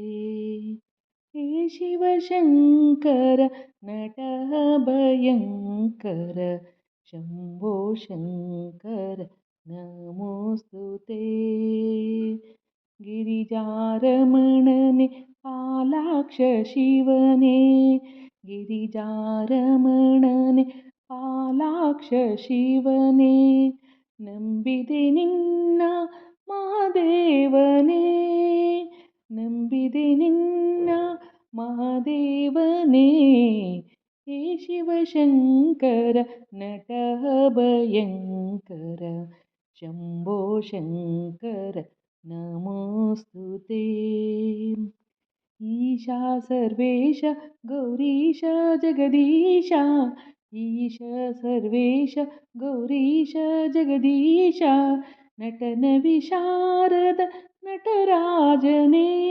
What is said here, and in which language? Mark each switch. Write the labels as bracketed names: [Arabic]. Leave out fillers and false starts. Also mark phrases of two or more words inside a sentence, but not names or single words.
[Sanskrit] हे शिवशङ्कर नटः भयङ्कर शम्भो शङ्कर नमोऽस्तु ते। [Kannada] ಗಿರಿಜಾರಮಣನೆ ಪಾಲಾಕ್ಷ ಶಿವನೆ ಗಿರಿಜಾರಮಣನೆ ಪಾಲಾಕ್ಷ ಶಿವನೇ ನಂಬಿದೆ ನಿನ್ನ ಮಹಾದೇವನೇ ನಂಬಿದೆ ನಿನ್ನ ಮಹಾದೇವನೇ [Sanskrit] ಹೇ ಶಿವಶಂಕರ ನಟ ಭಯಂಕರ ಶಂಭೋ ಶಂಕರ ನಮೋಸ್ತುತೇ ईशा सर्वेश गौरीश जगदीश ईश सर्वेश गौरीश जगदीश नटन विशारद नटराजने